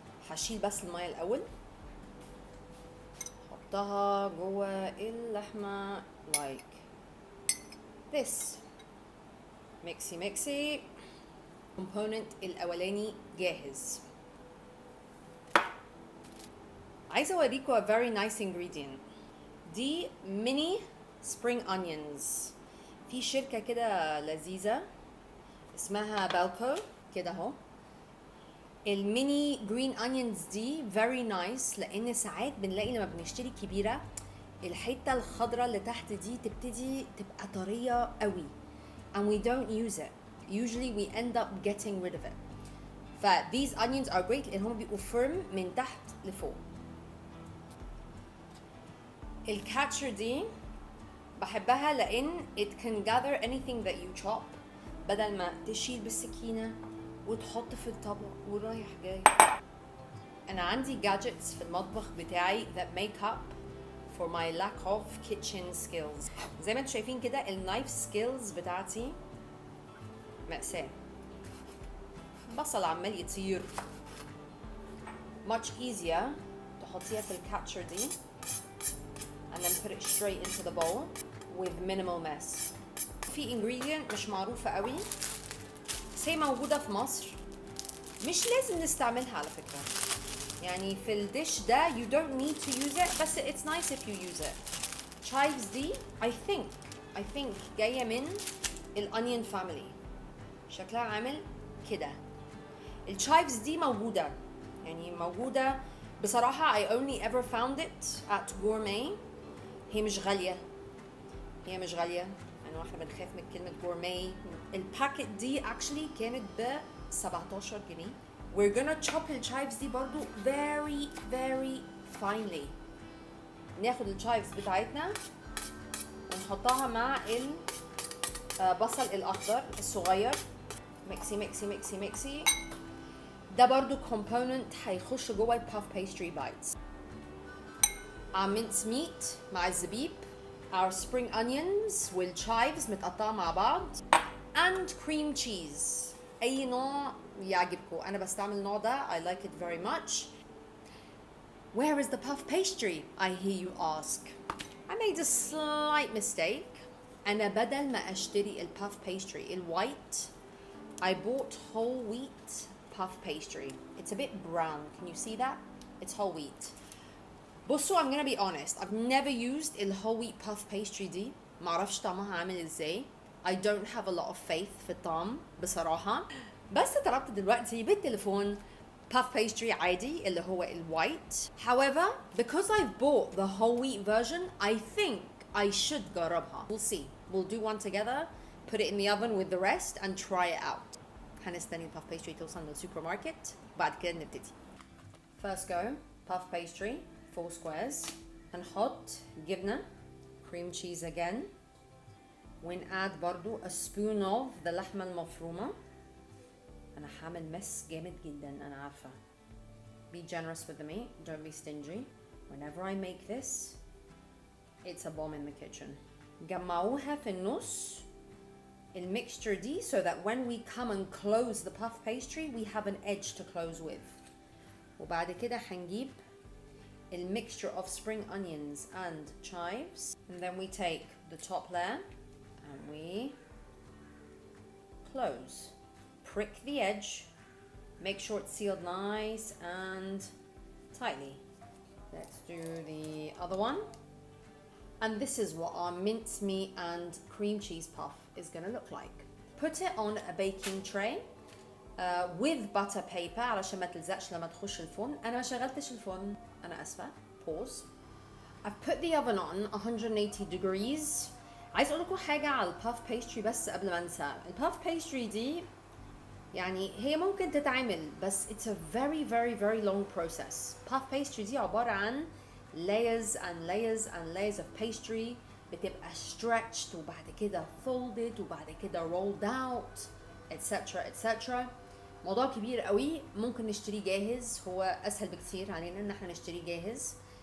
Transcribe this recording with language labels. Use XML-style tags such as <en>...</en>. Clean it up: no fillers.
<ar>هشيل بس المية الاول، حطها جوه اللحمة</ar> <en>like this.</en> <ar>ميكسي ميكسي. component الاولاني جاهز. عايزة اوريكم</ar> <en>a very nice ingredient.</en> <ar>دي mini spring onions. في شركة كده لذيذة اسمها بالكو كده اهو. الميني جرين onions دي</ar> <en>very nice</en> <ar>لان ساعات بنلاقي لما بنشتري كبيرة الحتة الخضراء اللي تحت دي تبتدي تبقى طرية قوي</ar> <en>and we don't use it. Usually we end up getting rid of it.</en> <ar>ف</ar> <en>these onions are great</en> <ar>لان هم بيبقوا firm من تحت لفوق. الكاتشر دي بحبها لان</ar> <en>it can gather anything that you chop</en> <ar>بدل ما تشيل بالسكينة وتحط في الطبق ورايح جاي. أنا عندي</ar> <en>gadgets</en> <ar>في المطبخ بتاعي</ar> <en>that make up for my lack of kitchen skills.</en> <ar>زي ما انتم شايفين كده النايف skills بتاعتي مأساة. بصل عمال يطير.</ar> <en>much easier</en> <ar>تحطيها في الكاتشر دي</ar> <en>and then put it straight into the bowl with minimal mess.</en> <ar>في ingredient مش معروفة قوي بس هي موجودة في مصر، مش لازم نستعملها على فكرة. يعني في الديش ده</ar> <en>you don't need to use it بس it's nice if you use it.</en> <ar>chives دي</ar> <en>I think</en> <ar>جاية من الonion family. شكلها عامل كده. الchives دي موجودة يعني موجودة بصراحة</ar> <en>I only ever found it at gourmet.</en> <ar>هي مش غالية يعني احنا بنخاف من كلمة gourmet. الباكت دي actually كانت ب 17 جنيه.</ar> <en>We're gonna chop الchives دي برضو very very finely.</en> <ar>ناخد الchives بتاعتنا ونحطها مع البصل الأخضر الصغير. ميكسي ميكسي ميكسي ميكسي. ده برضو component هيخش جوه الباف pastry bites.</ar> <en>our mince meat</en> <ar>مع الزبيب,</ar> <en>our spring onions</en> <ar>والchives متقطعة مع بعض,</ar> <en>and cream cheese.</en> <ar>أي نوع يعجبكم. أنا بستعمل النوع ده.</ar> <en>I like it very much. Where is the puff pastry? I hear you ask. I made a slight mistake.</en> <ar>أنا بدل ما أشتري الباف pastry الوايت,</ar> <en>I bought whole wheat puff pastry. It's a bit brown. Can you see that? It's whole wheat.</en> <ar>بصوا,</ar> <en>I'm gonna be honest. I've never used the whole wheat puff pastry دي.</en> <ar>معرفش طعمها عامل ازاي.</ar> <en>I don't have a lot of faith</en> <ar>في الطعم بصراحة. بس طلبت دلوقتي بالتليفون puff pastry عادي اللي هو الوايت.</ar> <en>However, because I've bought the whole wheat version, I think I should</en> <ar>جربها.</ar> <en>We'll see. We'll do one together, put it in the oven with the rest and try it out.</en> <ar>هنستني الباف بيستري توصل للسوبر ماركت وبعد كده نبتدي.</ar> <en>First go puff pastry 4 squares.</en> <ar>هنحط جبنة cream cheese again. ونقاد برضو</ar> <en>a spoon of the</en> <ar>لحمة المفرومة. أنا هعمل مس جامد جدا أنا عارفة.</ar> <en>Be generous with the meat, don't be stingy. Whenever I make this, it's a bomb in the kitchen.</en> <ar>جمعوها في النص الميكستشر دي</ar> <en>so that when we come and close the puff pastry we have an edge to close with.</en> <ar>وبعد كده هنجيب الميكستشر</ar> <en>of spring onions and chives, and then we take the top layer and we close. Prick the edge, make sure it's sealed nice and tightly. Let's do the other one. And this is what our mincemeat and cream cheese puff is going to look like. Put it on a baking tray with butter paper</en> <ar>علشان ما تلزقش لما تخش الفرن. أنا ما شغلتش الفرن، أنا أسفة.</ar> <en>Pause. I've put the oven on 180 degrees.</en> <ar>عايز أقول لكم حاجة على الباف بيستري بس قبل ما أنسى. الباف بيستري دي يعني هي ممكن تتعمل بس</ar> <en>it's a very very very long process. puff pastry</en> <ar>دي عبارة عن</ar> <en>layers and layers and layers of pastry بتبقى stretched وبعد كده folded وبعد كده rolled out etc etc.</en> <ar>موضوع كبير قوي. ممكن نشتريه جاهز، هو أسهل بكتير علينا إن احنا نشتريه جاهز.</ar>